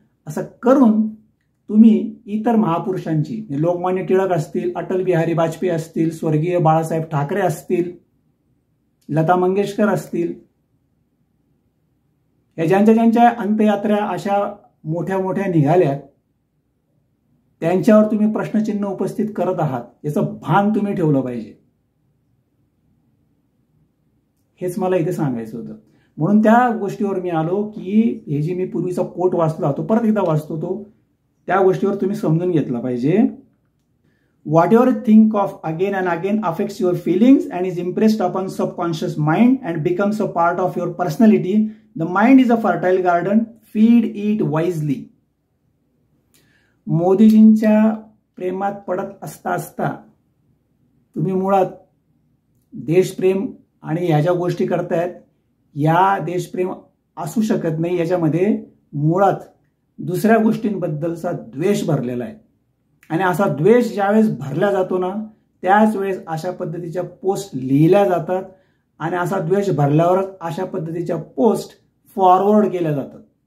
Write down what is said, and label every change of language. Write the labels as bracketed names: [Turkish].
[Marathi] असं करून तुम्ही इतर महापुरुषांची, लोकमान्य टिळक असतील, अटल बिहारी वाजपेयी असतील, स्वर्गीय बाळासाहेब ठाकरे असतील, लता मंगेशकर असतील, या ज्यांच्या अंत्ययात्रा अशा मोठ्या मोठ्या निघाल्यात, त्यांच्यावर तुम्ही प्रश्नचिन्ह उपस्थित करत आहात याचं भान तुम्ही ठेवलं पाहिजे. हेच मला इथे सांगायचं होतं. म्हणून त्या गोष्टीवर मी आलो की हे जी मी पूर्वीचा कोट वाचला तो परत एकदा वाचतो, तो त्या गोष्टीवर तुम्ही समजून घेतला पाहिजे. [English] Whatever you think of again and again affects your feelings and is impressed upon subconscious mind and becomes a part of your personality. The mind is a fertile garden. Feed it wisely. [Marathi] मोदीजींच्या प्रेमात पडत असता तुम्ही मुळात देशप्रेम आणि ह्या ज्या गोष्टी करतायत या देशप्रेम असू शकत नाही. याच्यामध्ये मुळात दुसऱ्या गोष्टींबद्दलचा द्वेष भरलेला आहे आणि असा द्वेष ज्यावेळेस भरला जातो ना त्याच वेळेस अशा पद्धतीच्या पोस्ट लिहिल्या जातात आणि असा द्वेष भरल्यावरच अशा पद्धतीच्या पोस्ट फॉरवर्ड केल्या जातात.